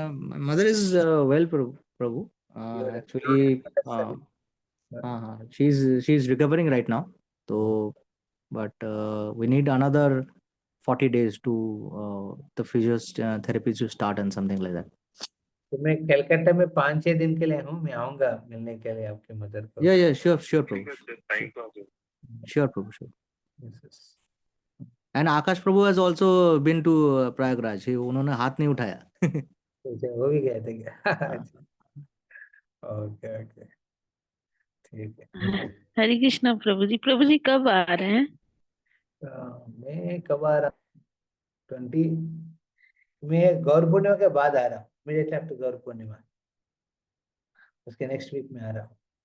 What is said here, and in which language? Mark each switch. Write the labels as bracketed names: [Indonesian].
[English] my mother is well, Prabhu. Your Actually, mother, she's recovering right now. So, but we need another 40 days to the physiotherapy to start and something like that. [Hindi] तो मैं कलकत्ता में 5-6 दिन के लिए हूँ, मैं आऊंगा मिलने के लिए आपके मदर को। [English] Yeah, sure, Prabhu. Sure, Prabhu, sure. Yes, yes. And Akash Prabhu has also been to Prayagraj. [Hindi] उन्होंने हाथ नहीं उठाया. अच्छा, वो भी गए थे क्या? ओके ओके ठीक है। हरे कृष्णा प्रभु जी कब आ रहे हैं? मैं कब आ रहा हूँ? 20 मैं गौर पूर्णिमा के बाद आ रहा हूँ। [English] immediately after Gaur Purnima, [Hindi] उसके नेक्स्ट वीक में आ रहा हूँ।